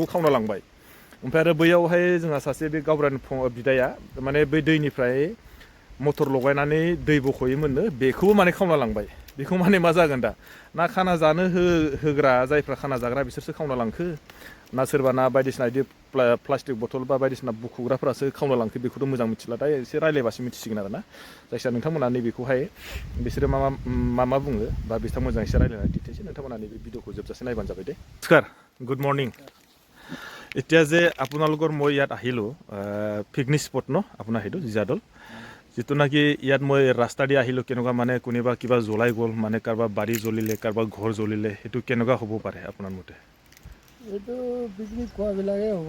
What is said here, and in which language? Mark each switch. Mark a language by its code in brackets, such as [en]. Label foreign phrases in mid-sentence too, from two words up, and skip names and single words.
[brx] खावना लांबाय ओमफ्राय आरो बैयावहाय जोंहा सासे बे गावबुरानि बिदाया माने बै दैनिफ्राय मटर लगायनानै दै बख'योमोननो बेखौबो माने खावना लांबाय बेखौ माने मा जागोन दा ना खाना जानो होग्रा जायफ्रा खाना जाग्रा बिसोरसो खावना लांखो ना सोरबा ना बायदिसिना बिदि [en] plastic bottle [brx] बा बायदिसिना बुखुग्राफोरासो खावना लांखो बेखौथ' मोजां मिथिला दा एसे रायज्लायबासो मिथिसिगोन आरो ना जायखिया नोंथांमोना नैबेखौहाय बिसोरो मा बुङो बा बिथांमोनजों एसे रायज्लायनानै दिन्थिसै नोंथांमोना नैबे भिडिअखौ जोबजासे नायबानो जाबाय दे नमस्कार [en] good morning [as] এতিয়া যে আপোনালোকৰ মই ইয়াত আহিলোঁ পিকনিক স্পট ন আপোনাৰ সেইটো জীয়াদল যিটো নেকি ইয়াত মই ৰাস্তা দি আহিলোঁ কেনেকুৱা মানে কোনোবা কিবা জ্বলাই গ'ল মানে কাৰোবাৰ বাৰী জ্বলিলে কাৰোবাৰ ঘৰ জ্বলিলে সেইটো কেনেকুৱা হ'ব পাৰে আপোনাৰ মতে এইটো পিকনিক খোৱাবিলাকেই হ'ব।